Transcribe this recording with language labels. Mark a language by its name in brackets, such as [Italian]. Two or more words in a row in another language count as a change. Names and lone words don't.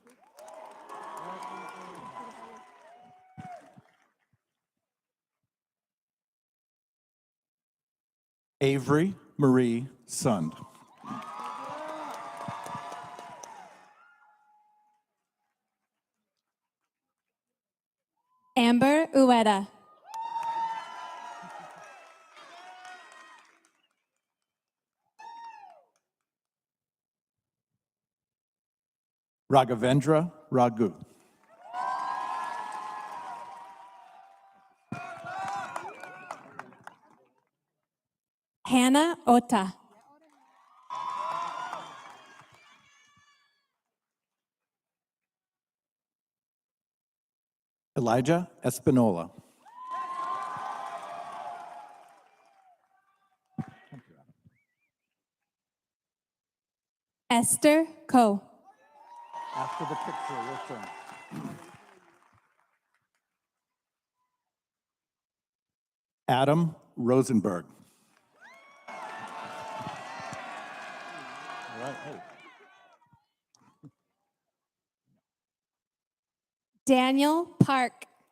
[English] Avery Marie Sund. Amber Ueda. Raghavendra Raghu. Hannah Ota. Elijah Espinola. Esther Coe. After the picture, we'll turn. Adam Rosenberg. All right, hey. Daniel Park.